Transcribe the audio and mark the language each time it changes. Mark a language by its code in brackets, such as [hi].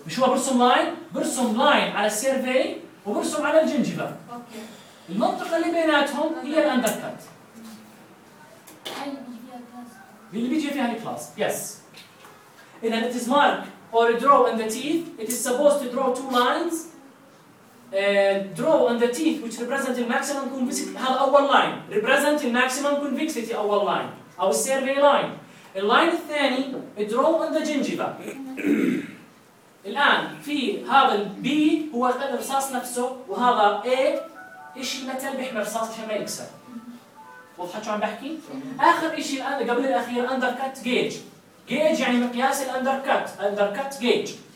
[ar] مش هو برسم لاين؟ برسم لاين على السيرفي وبرسم على الجنجبه. اوكي. المنطقه اللي بيناتهم هي الاندر كات. اللي بيجي فيها الكلاس. يس. إذا [en] it is mark or draw on the teeth, it is supposed to draw two lines. Draw on the teeth which represent the maximum convexity. [ar] هذا أول لاين. [en] Represent the maximum convexity [ar] أول لاين. أو [en] survey line. [ar] اللاين الثاني [en] draw on the gingiva. [ar] الآن في هذا ال B هو قلم رصاص نفسه، وهذا A إشي متل بيحمي رصاص عشان ما يكسر. وضحت شو عم بحكي؟ اخر شيء الان قبل الاخير اندر كات جيج. جيج يعني مقياس الاندر كات، اندر كات جيج.